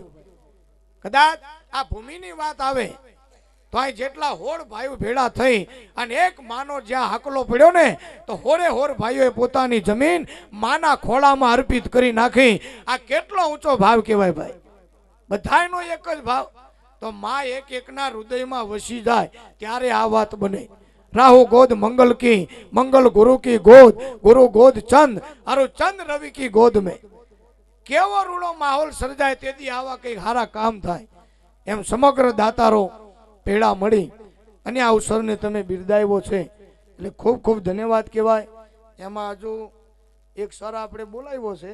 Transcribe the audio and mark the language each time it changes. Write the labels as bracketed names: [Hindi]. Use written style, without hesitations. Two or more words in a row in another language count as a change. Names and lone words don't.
[Gujarati] કદાચ આ ભૂમિની વાત આવે તો અહીં જેટલા હોળ ભાઈઓ ભેળા થઈ અને એક માનો જ્યાં હાકલો પડ્યો ને તો હોરે હોર ભાઈઓએ પોતાની જમીન માના ખોળામાં અર્પિત કરી નાખી. આ કેટલો ઊંચો ભાવ કહેવાય ભાઈ. બધાયનો એક જ ભાવ. તો માં એક એકના હૃદયમાં વસી જાય ત્યારે આ વાત બને. [Hindi] राहु गोद मंगल की, मंगल गुरु की गोद, गुरु गोद चंद, अरु चंद रवि की गोद में। [Gujarati] કેવો રૂડો માહોલ સર્જાય તેદી આવા કઈ હારા કામ થાય એમ સમગ્ર દાતારો પેડા मળી અને આ અવસરને તમે બિરદાવ્યો છે એટલે ખૂબ ખૂબ ધન્યવાદ કહેવાય। એમાં હજુ એક સર આપણે બોલાવ્યો છે